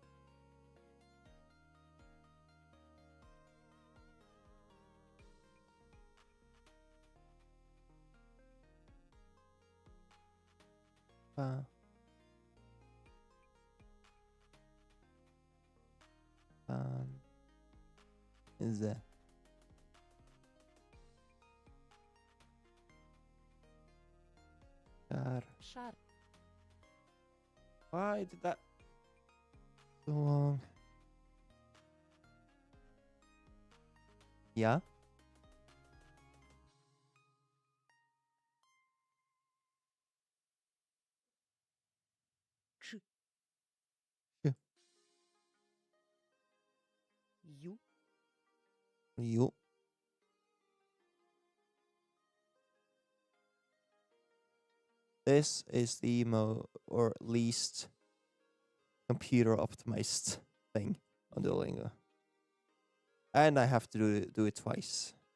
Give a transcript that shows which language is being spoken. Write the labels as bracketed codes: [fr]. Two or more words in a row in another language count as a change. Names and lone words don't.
[uk] Па. Пан. Зе. Жар. Шар. [en] Why did that so long? Yeah? [uk] Ч. Ш. Ю. [en] You. This is the or least computer optimized thing on Duolingo. And I have to do it twice.